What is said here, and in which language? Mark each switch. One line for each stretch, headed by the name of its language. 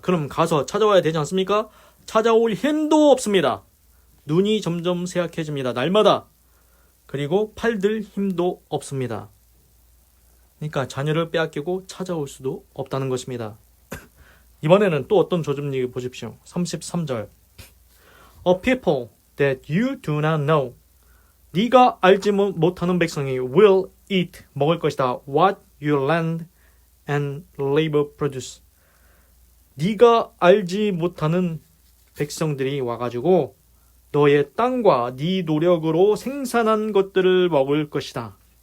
Korean: 그럼 가서 찾아와야 되지 않습니까? 찾아올 힘도 없습니다. 눈이 점점 쇠약해집니다. 날마다. 그리고 팔들 힘도 없습니다. 그러니까 자녀를 빼앗기고 찾아올 수도 없다는 것입니다. 이번에는 또 어떤 조짐이 보십시오. 33절.
English: A people that you do not know.
Korean: 네가 알지 못하는 백성이
English: will eat,
Korean: 먹을 것이다.
English: What your land and labor produce.
Korean: 네가 알지 못하는 백성들이 와가지고 너의 땅과 네 노력으로 생산한 것들을 먹을 것이다.